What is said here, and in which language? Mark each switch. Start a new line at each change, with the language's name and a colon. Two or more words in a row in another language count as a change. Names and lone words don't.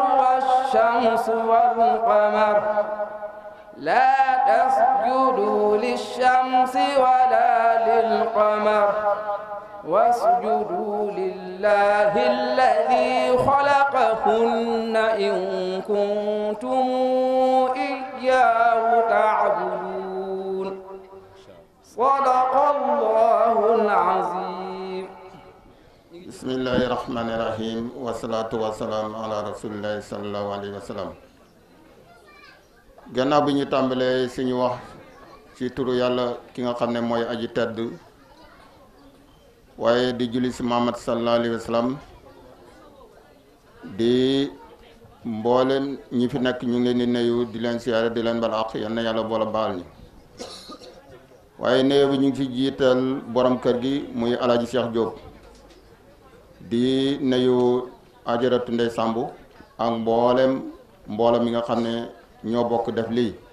Arabic: والشمس والقمر لا تسجدوا للشمس ولا للقمر واسجدوا لله الذي خلقهن إن كنتم إياه تعبدون صدق الله العظيم بسم الله الرحمن الرحيم والصلاة والسلام على رسول الله صلى الله عليه وسلم
Wolof: gannaaw bi ñu tàmbalee suñu wax ci turu yàlla ki nga xam ne mooy aji tedd waaye di julli si Muhammad
Arabic: صلى الله عليه وسلم
Wolof: di mboolem ñi fi nekk ñu ngi leen di nuyu di leen siyaare di leen bal àq yal na yàlla boole baal ñi waaye nuyu bi ñu ngi fi jiital borom kër gi muy Alaaji Cheikh Diop di nuyu Ajaratu Ndey Sambu ak mboolem mi nga xam ne ñoo bokk def lii